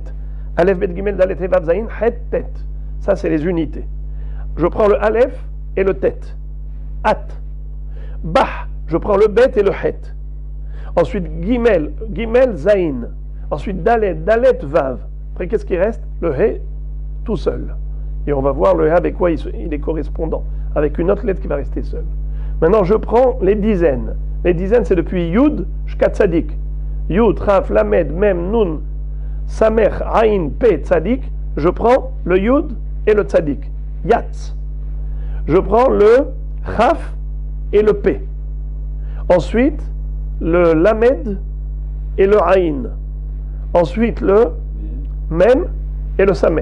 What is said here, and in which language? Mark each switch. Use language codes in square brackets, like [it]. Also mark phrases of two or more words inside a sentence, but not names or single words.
[fr] Aleph, Bet, Gimel, Dalet, He, Vav, Zayin, Het, Tet. Ça, c'est les unités. Je prends le Aleph et le Tet. At. Bah, je prends le Bet et le Het. Ensuite, Gimel, Zayin. Ensuite, Dalet, Vav. Après, qu'est-ce qui reste? Le He tout seul. Et on va voir le He avec quoi il est correspondant. Avec une autre lettre qui va rester seule. Maintenant, je prends les dizaines. Les dizaines, c'est depuis Yud jusqu'à Tzadik. Yud, Raf, Lamed, Mem, Nun, Samer, Aïn, Pe, Tzadik. Je prends le Yud et le Tzadik. Yatz. Je prends le Raf et le Pe. Ensuite, le Lamed et le Aïn. Ensuite, le Mem et le Samer.